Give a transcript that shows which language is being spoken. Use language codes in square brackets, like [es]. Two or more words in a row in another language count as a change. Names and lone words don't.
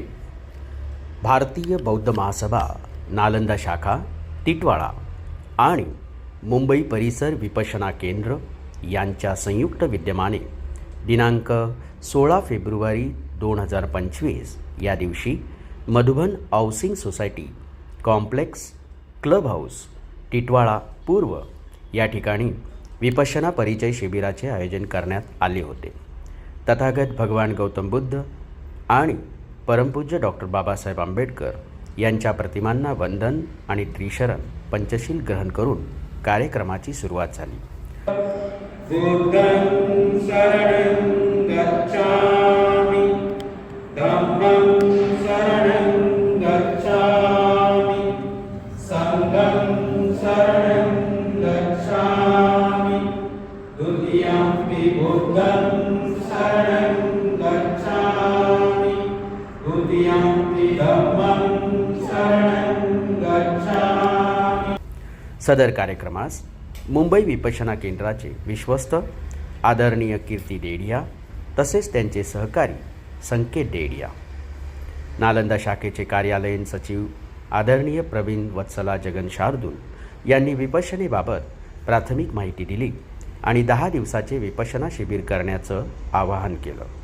[mr] भारतीय बौद्ध महासभा नालंदा शाखा टिटवाळा आणि मुंबई परिसर विपश्यना केंद्र यांच्या संयुक्त विद्यमाने दिनांक 16 फेब्रुवारी 2025 या दिवशी मधुबन हाऊसिंग सोसायटी कॉम्प्लेक्स क्लब हाऊस टिटवाळा पूर्व या ठिकाणी विपश्यना परिचय शिबिराचे आयोजन करण्यात आले होते. तथागत भगवान गौतम बुद्ध आणि परमपूज्य डॉक्टर बाबासाहेब आंबेडकर यांच्या प्रतिमांना वंदन आणि त्रिशरण पंचशील ग्रहण करून कार्यक्रमाची सुरुवात झाली. [pi] बुद्धं शरणं गच्छामि, धम्मं शरणं गच्छामि, संघं शरणं गच्छामि, द्वितीयंपि बुद्धं शरणं गच्छामि, द्वितीयंपि धम्मं शरणं गच्छामि. [mr] सदर कार्यक्रमास मुंबई विपश्यना केंद्राचे विश्वस्त आदरणीय कीर्ती डेडिया तसेच त्यांचे सहकारी संकेत डेडिया, नालंदा शाखेचे कार्यालयीन सचिव आदरणीय प्रवीण वत्सला जगन शार्दूल यांनी विपश्यनेबाबत प्राथमिक माहिती दिली आणि 10 दिवसाचे विपश्यना शिबिर करण्याचं आवाहन केलं.